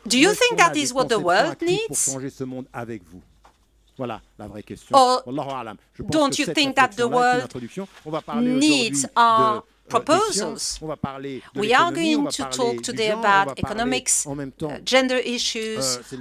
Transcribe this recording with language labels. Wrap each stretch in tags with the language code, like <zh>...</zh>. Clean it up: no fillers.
<en>Do you think that is what the world needs?</en> <fr>Pour changer ce monde avec vous. Voilà la vraie question.</fr> <en>Or don't you think that the world needs our proposals? We are going to talk today about economics, gender issues.</en>